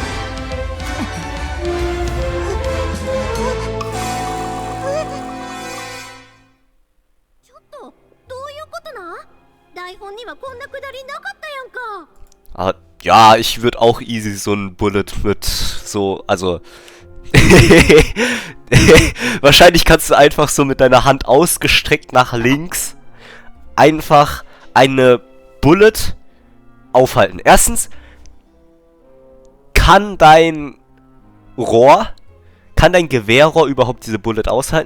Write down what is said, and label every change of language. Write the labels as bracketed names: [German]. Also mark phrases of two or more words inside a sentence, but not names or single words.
[Japanese] ちょっとどういうことな。台本にはこんなくだりなかったやんか。 [German] Ah, ja, ich würde auch easy so ein Bullet mit so, also wahrscheinlich kannst du einfach so mit deiner Hand ausgestreckt nach links einfach eine Bullet aufhalten? Erstens, kann dein Gewehrrohr überhaupt diese Bullet aushalten?